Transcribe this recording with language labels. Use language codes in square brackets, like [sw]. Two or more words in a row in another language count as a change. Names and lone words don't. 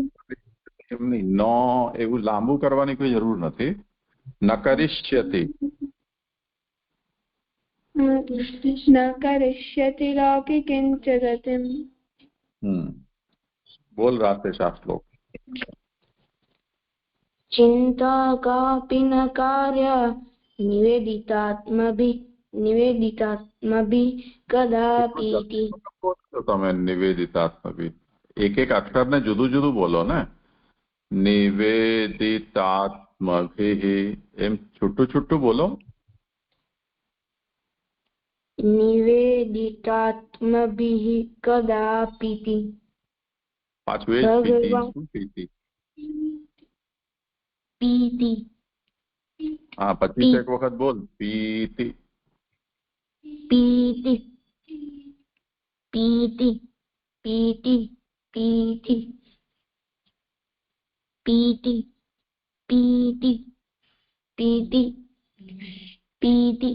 [gu] એમ નહીં ન એવું લાંબુ કરવાની કોઈ જરૂર નથી. [sa] न करिष्यति न करिष्यति लौकिकीं च गतिम. [gu] બોલ રાકેશ આ શ્લોક. [sa] चिंता कापि न कार्य निवेदितात्मभि कदापीति. [gu] તમે નિવેદિતાત્મભિ એક એક અક્ષરને જુદું જુદું બોલો ને. નિવેદિતાત્મભિ એમ છૂટું છૂટું બોલો. [sa] निवेदितात्मभिः कदापीति. [gu] પાછું એ જ પીતિ શું પીતિ [sa] पीति. [gu] હા પછી એક વખત બોલ પીતિ [sa] पीति पीति पीति पीति पीति पीति पीति पीति.